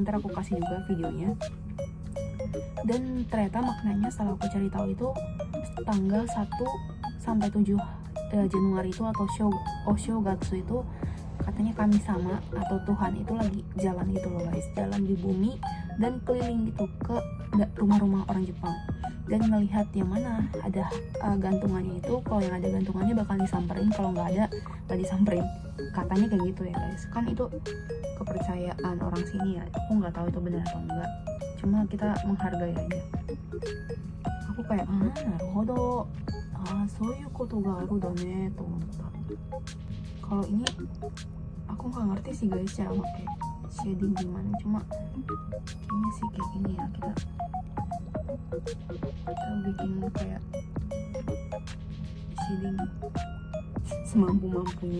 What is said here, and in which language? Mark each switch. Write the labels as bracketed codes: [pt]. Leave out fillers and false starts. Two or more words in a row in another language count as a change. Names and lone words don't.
[id] Ntar aku kasih juga videonya. Dan ternyata maknanya setelah aku cari tahu itu tanggal 1 sampai 7 Januari itu, atau Oshogatsu itu katanya kami sama atau Tuhan itu lagi jalan gitu loh guys, jalan di bumi dan keliling gitu ke rumah-rumah orang Jepang, dan melihat yang mana ada gantungannya itu. Kalau yang ada gantungannya bakal disamperin, kalau nggak ada nggak disamperin, katanya kayak gitu ya guys. Kan itu kepercayaan orang sini ya, aku nggak tahu itu benar atau enggak, cuma kita menghargai aja. Aku kayak [ja] なるほど、そういうことがあるんだねと思った. [id] Kalau ini aku nggak ngerti sih guys cara pakai shading gimana, cuma kayaknya sih kayak gini ya, kita bikin kayak shading semampu-mampunya.